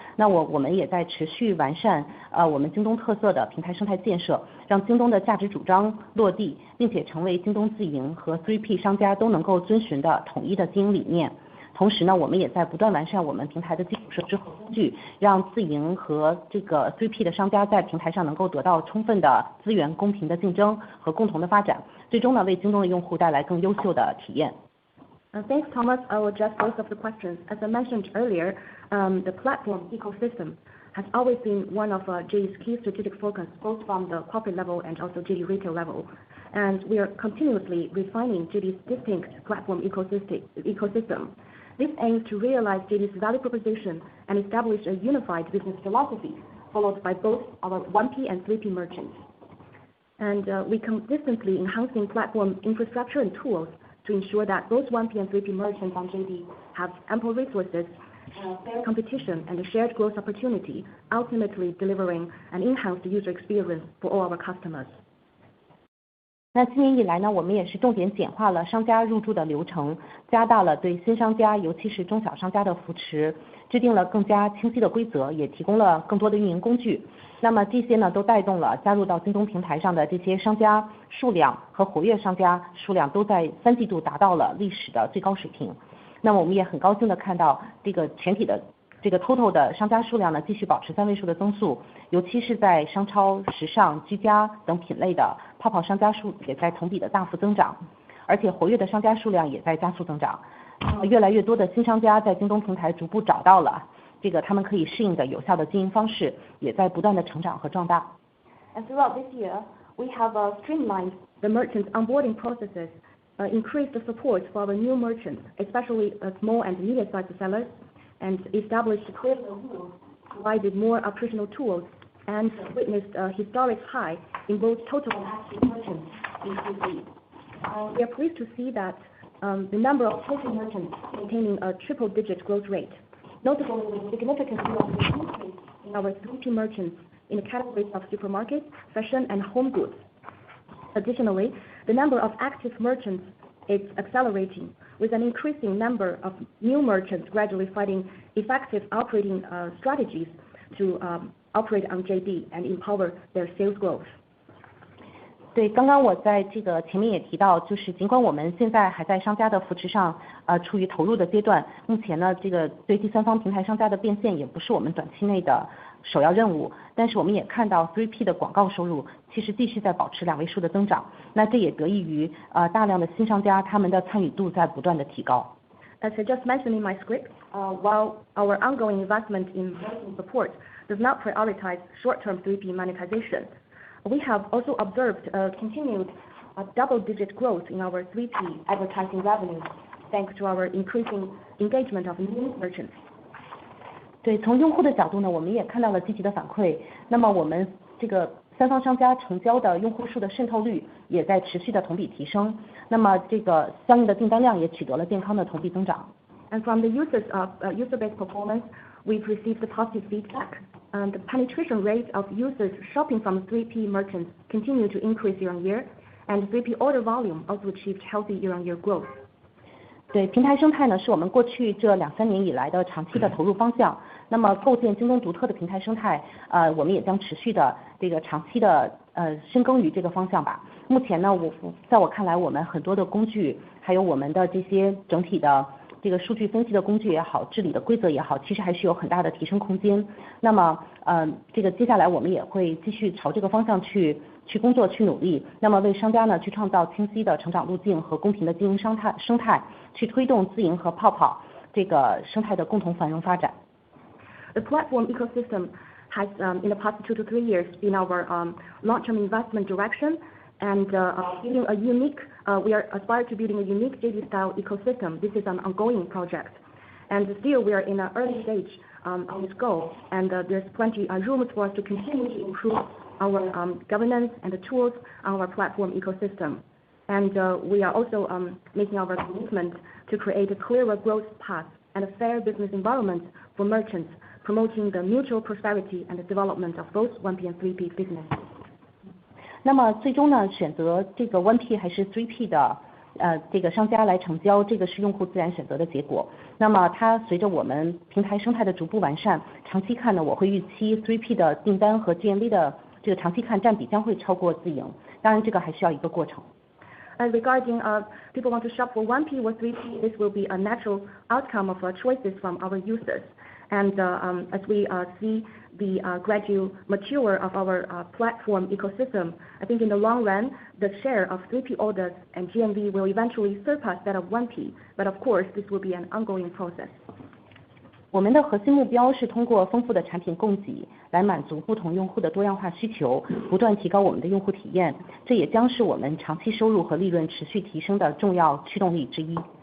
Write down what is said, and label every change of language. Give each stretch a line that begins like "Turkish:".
Chinese: 那我们也在持续完善我们京东特色的平台生态建设，让京东的价值主张落地，并且成为京东自营和 3P 商家都能够遵循的统一的经营理念。同时呢，我们也在不断完善我们平台的基础设施和工具，让自营和3P 的商家在平台上能够得到充分的资源、公平的竞争和共同的发展，最终呢为京东的用户带来更优秀的体验。
English: Thanks, Thomas. I will address both of the questions. As I mentioned earlier, the platform ecosystem has always been one of JD's key strategic focus, both from the corporate level and also JD Retail level. And we are continuously refining JD's distinct platform ecosystem. This aims to realize JD's value proposition and establish a unified business philosophy, followed by both our 1P and 3P merchants. And we consistently enhancing platform infrastructure and tools to ensure that both 1P and 3P merchants on JD have ample resources, fair competition, and a shared growth opportunity, ultimately delivering an enhanced user experience for all our customers.
Chinese: 那今年以来呢，我们也是重点简化了商家入驻的流程，加大了对新商家，尤其是中小商家的扶持，制定了更加清晰的规则，也提供了更多的运营工具。那么这些呢，都带动了加入到京东平台上的这些商家数量和活跃商家数量都在3季度达到了历史的最高水平。那么我们也很高兴的看到这个全体的total 的商家数量呢继续保持3位数的增速，尤其是在商超、时尚、居家等品类的泡泡商家数也在同比的大幅增长，而且活跃的商家数量也在加速增长。越来越多的新商家在京东平台逐步找到了他们可以适应的有效的经营方式，也在不断的成长和壮大。
English: And throughout this year, we have streamlined the merchants onboarding processes, increased the support for our new merchants, especially small and medium-sized sellers, and established clear rules, provided more operational tools, and witnessed a historic high in both total and active merchants in Q3. We are pleased to see that the number of total merchants maintaining a triple-digit growth rate, notably with significant increase in our 3P merchants in the categories of supermarkets, fashion, and home goods. Additionally, the number of active merchants is accelerating, with an increasing number of new merchants gradually finding effective operating strategies to operate on JD and empower their sales growth.
Chinese: 对，刚刚我在前面也提到，就是尽管我们现在还在商家的扶持上处于投入的阶段，目前呢对第三方平台商家的变现也不是我们短期内的首要任务，但是我们也看到 3P 的广告收入其实继续在保持2位数的增长，那这也得益于大量的新商家他们的参与度在不断的提高。
English: As I just mentioned in my script, while our ongoing investment in merchant support does not prioritize short-term 3P monetization, we have also observed a continued double-digit growth in our 3P advertising revenues, thanks to our increasing engagement of new merchants.
Chinese: 对，从用户的角度呢，我们也看到了积极的反馈。那么我们三方商家成交的用户数的渗透率也在持续的同比提升，那么相应的订单量也取得了健康的同比增长。
English: And from the user-based performance, we've received positive feedback. The penetration rate of users shopping from 3P merchants continue to increase year on year, and 3P order volume also achieved healthy year-on-year growth.
Chinese: 对，平台生态呢是我们过去这2-3年以来的长期的投入方向。那么构建京东独特的平台生态，我们也将持续的这个长期的深耕于这个方向吧。目前呢，在我看来，我们很多的工具，还有我们的这些整体的这个数据分析的工具也好，治理的规则也好，其实还是有很大的提升空间。那么这个接下来我们也会继续朝这个方向去工作去努力，那么为商家呢去创造清晰的成长路径和公平的经营生态，去推动自营和泡泡这个生态的共同繁荣发展。
English: The platform ecosystem has in the past 2 to 3 years been our long-term investment direction, and building a unique we are aspired to building a unique JD style ecosystem. This is an ongoing project, and still we are in an early stage on this goal, and there's plenty room for us to continue to improve our governance and the tools on our platform ecosystem. And we are also making our commitment to create a clearer growth path and a fair business environment for merchants, promoting the mutual prosperity and the development of both 1P and 3P business.
Chinese: 那么最终呢，选择这个 1P 还是 3P 的这个商家来成交，这个是用户自然选择的结果。那么它随着我们平台生态的逐步完善，长期看呢，我会预期 3P 的订单和 GMV 的这个长期看占比将会超过自营，当然这个还需要一个过程。
English: And regarding people want to shop for 1P or 3P, this will be a natural outcome of choices from our users. And as we see the gradual mature of our platform ecosystem, I think in the long run, the share of 3P orders and GMV will eventually surpass that of 1P. But of course, this will be an ongoing process.
Chinese: 我们的核心目标是通过丰富的产品供给来满足不同用户的多样化需求，不断提高我们的用户体验，这也将是我们长期收入和利润持续提升的重要驱动力之一。